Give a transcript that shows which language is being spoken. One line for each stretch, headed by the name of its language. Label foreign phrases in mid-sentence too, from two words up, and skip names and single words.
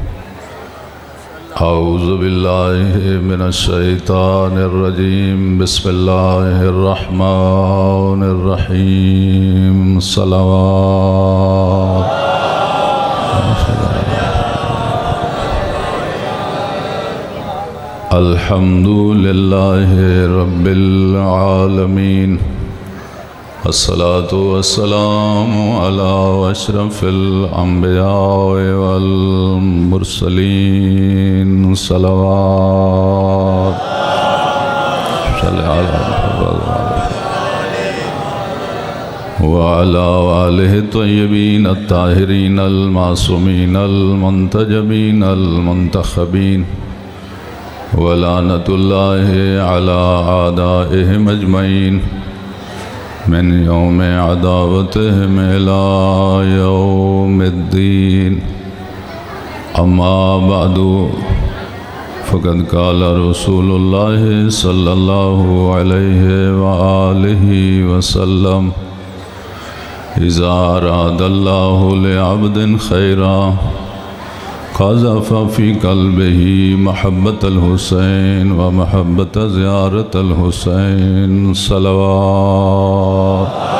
Arabic: اعوذ باللہ من الشیطان الرجیم بسم اللہ الرحمن الرحیم صلوات الحمد للہ رب العالمین الصلاة والسلام على اشرف الانبیاء والمرسلین صلوات صلی علی وعلى آلہ الطیبین الطاہرین المعصومین المنتجبین المنتخبین ولعنت اللہ علی اعدائہم اجمعین من یوم عداوتہم الى یوم الدین اما بعد فقد قال رسول اللہ صلی اللہ علیہ وآلہ وسلم اذا اراد اللہ لعبد خیرا قذف فی قلبہ محبت الحسین و محبت زیارت الحسین صلوات۔